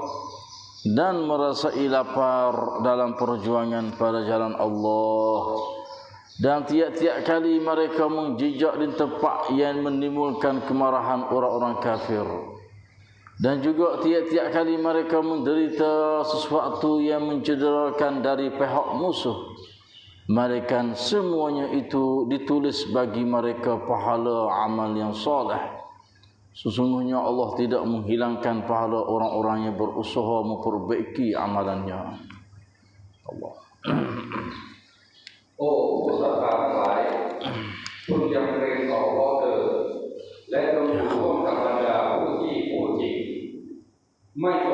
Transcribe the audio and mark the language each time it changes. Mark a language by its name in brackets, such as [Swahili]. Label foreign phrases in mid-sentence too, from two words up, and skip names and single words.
[Malay] dan merasai lapar dalam perjuangan pada jalan Allah, dan tiap-tiap kali mereka menjejak di tempat yang menimbulkan kemarahan orang-orang kafir, dan juga tiap-tiap kali mereka menderita sesuatu yang mencederakan dari pihak musuh, melainkan semuanya itu ditulis bagi mereka pahala amal yang soleh. Sesungguhnya Allah tidak menghilangkan pahala orang-orang yang berusaha memperbaiki amalannya. Allah. [Thai] โอ้ผู้ศรัทธาทั้งหลายคุณจงเกรงต่ออัลเลาะห์เถิดและจงอยู่ร่วมกับบรรดาผู้ที่พูดจริง ไม่